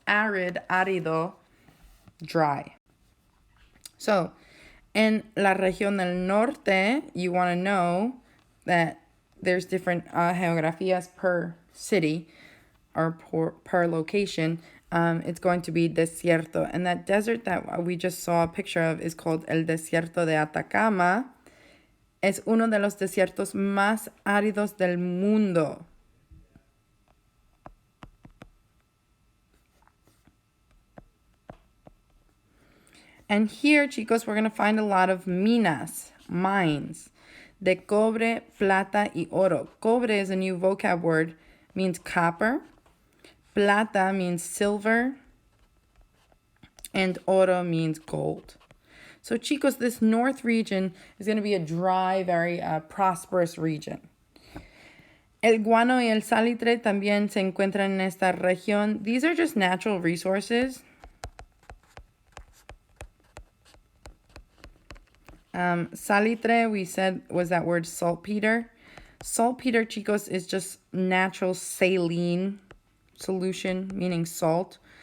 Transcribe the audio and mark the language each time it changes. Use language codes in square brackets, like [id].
[en] Arid, árido, dry. So in [es] la región del norte, [en] you want to know that there's different geografías per city or per location. It's going to be desierto. And that desert that we just saw a picture of is called [es] el desierto de Atacama. Es uno de los desiertos más áridos del mundo. [en] And here, chicos, we're going to find a lot of minas, mines, [es] de cobre, plata, y oro. [en] Cobre is a new vocab word, means copper. Plata means silver. And oro means gold. So, chicos, this north region is going to be a dry, very prosperous region. [es] El guano y el salitre también se encuentran en esta región. [en] These are just natural resources. Salitre, we said, was that word saltpeter. Saltpeter, chicos, is just natural saline solution, meaning salt.